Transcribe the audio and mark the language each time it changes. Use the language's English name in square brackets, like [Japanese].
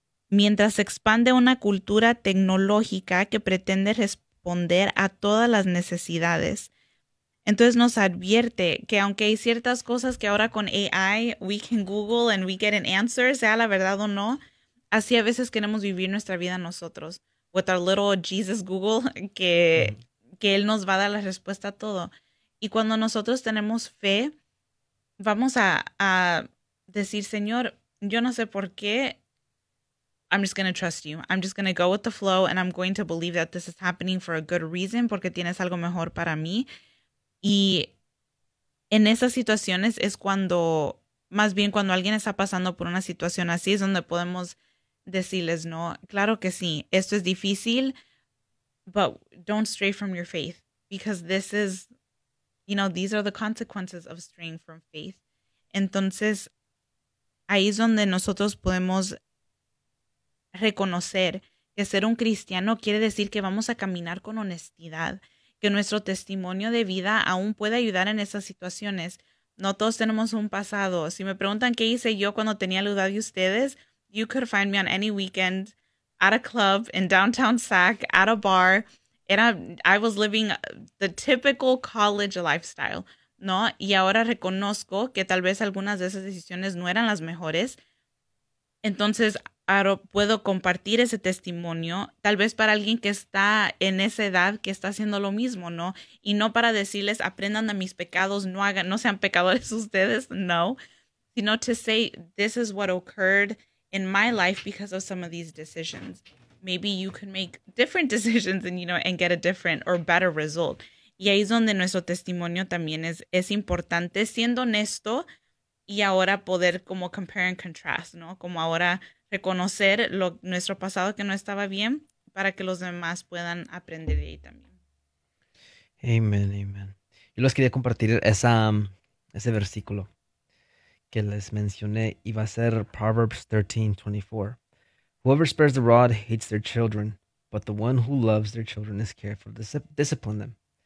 [Spanish] Mientras se expande una cultura tecnológica que pretende responder a todas las necesidades, entonces nos advierte que aunque hay ciertas cosas que ahora con AI [English] we can Google and we get an answer, [Spanish] sea la verdad o no, así a veces queremos vivir nuestra vida nosotros, [English] with our little Jesus Google, [Spanish] que Él nos va a dar la respuesta a todo. Y cuando nosotros tenemos fe, vamos a decir, Señor, yo no sé por qué. [English] I'm just going to trust you. I'm just going to go with the flow and I'm going to believe that this is happening for a good reason, [Spanish] porque tienes algo mejor para mí. Y en esas situaciones es cuando, más bien cuando alguien está pasando por una situación así, es donde podemos decirles, no, claro que sí, esto es difícil. [English] But don't stray from your faith, because this is, these are the consequences of straying from faith. [Spanish] Entonces, ahí es donde nosotros podemos reconocer que ser un cristiano quiere decir que vamos a caminar con honestidad, que nuestro testimonio de vida aún puede ayudar en esas situaciones. No todos tenemos un pasado. Si me preguntan qué hice yo cuando tenía la edad de ustedes, [English] you could find me on any weekend at a club in downtown Sac, at a bar, and I was living the typical college lifestyle, [Spanish] ¿no? Y ahora reconozco que tal vez algunas de esas decisiones no eran las mejores. Entonces, ahora puedo compartir ese testimonio, tal vez para alguien que está en esa edad que está haciendo lo mismo, ¿no? Y no para decirles, aprendan de mis pecados, no hagan, no sean pecadores ustedes, no. Sino [English] to say, this is what occurred in my life because of some of these decisions. Maybe you can make different decisions and, and get a different or better result. [Spanish] Y ahí es donde nuestro testimonio también es importante, siendo honesto y ahora poder como [English] compare and contrast, [Spanish] ¿no? Como ahora reconocer lo nuestro pasado que no estaba bien para que los demás puedan aprender de ahí también. Amén, amén. Yo les quería compartir ese versículo que les mencioné y va a ser Proverbs 13:24. [English] Whoever spares the rod hates their children, but the one who loves their children is careful to discipline them.